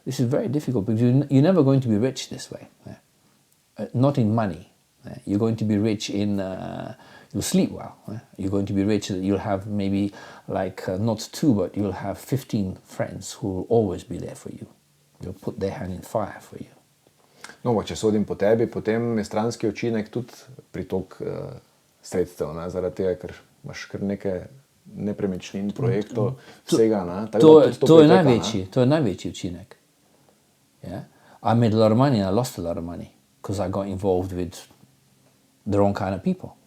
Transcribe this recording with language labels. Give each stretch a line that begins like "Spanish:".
English: This is very difficult because you're never going to be rich this way. Not in money. You're going to be rich in, you'll sleep well. You're going to be rich, you'll have maybe not 2, but you'll have 15 friends who will always be there for you. They'll put their hand in fire for you.
Slovenian: No, če sodim po tebi, potem je stranski učinek tudi pritok sredstev, zaradi tega, ker imaš kar nekaj nepremičnin, projektov, vsega. To je največji učinek. Yeah?
English: I made a lot of money and I lost a lot of money because I got involved with the wrong kind of people.